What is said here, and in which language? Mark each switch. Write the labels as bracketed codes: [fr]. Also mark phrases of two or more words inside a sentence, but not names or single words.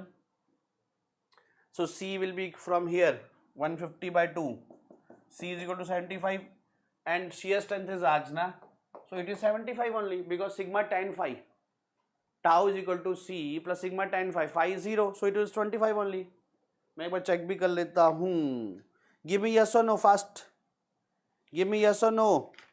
[en] So c will be from here 150 by 2. C is equal to 75, and shear strength is asked na, so it is 75 only, because sigma tan phi tau is equal to c plus sigma tan phi. Phi is 0, so it is 25 only. [hi] मैं एक बार चेक भी कर लेता हूँ. [en] Give me yes or no fast. Give me yes or no.